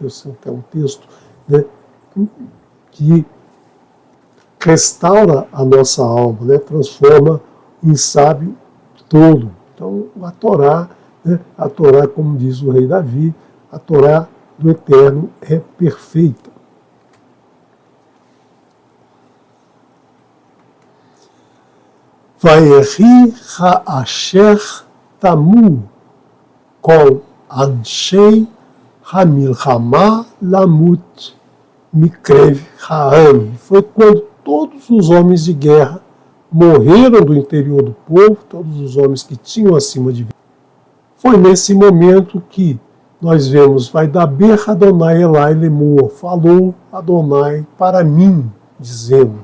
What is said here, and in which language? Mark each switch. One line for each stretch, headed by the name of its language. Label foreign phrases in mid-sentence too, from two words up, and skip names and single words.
Portuguese: Esse é um texto, né, que restaura a nossa alma, né, transforma em sábio todo. Então a Torá, né, como diz o rei Davi, a Torá do Eterno é perfeita.
Hebrew: ויהי האשר תמו כל אנשי המלחמה למות מקרב העם.
Portuguese: Foi quando todos os homens de guerra morreram do interior do povo, todos os homens que tinham acima de 20. Foi nesse momento que nós vemos,
Hebrew: וי דבר אדוני אלי לאמר,
Portuguese: falou Adonai para mim, dizendo.